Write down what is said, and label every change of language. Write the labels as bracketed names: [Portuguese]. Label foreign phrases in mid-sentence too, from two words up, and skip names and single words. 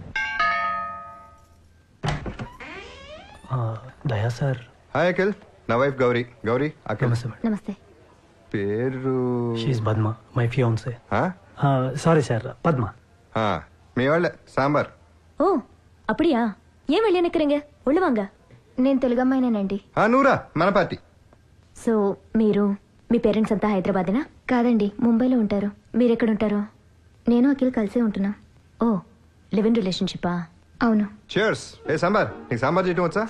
[Telugu] దయా సార్. హాయ్ అఖిల్, నా వైఫ్ గౌరీ. గౌరీ, అఖిల్. నమస్తే. పేరు షీఈ్ పద్మ, [English] my fiancée. [Telugu] సారీ సార్, పద్మ. మీ వాళ్ళే సాంబార్. [Tamil] ఓ அப்படியா? ஏன் வெளியே நிக்கிறீங்க? உள்ள வாங்க. [Telugu] నేను తెలుగు అమ్మాయినేనండి. నూరా, మన పార్టీ. సో మీరు, మీ పేరెంట్స్ అంతా హైదరాబాదేనా? కాదండి, ముంబైలో ఉంటారు. మీరు ఎక్కడ ఉంటారు? నేను అఖిల్ కలిసే ఉంటున్నాం. ఓ, [English] live in relationship? [Telugu] అవును. చేర్స్. ఏ సాంబార్, నీకు సాంబార్ చేయటం వచ్చా?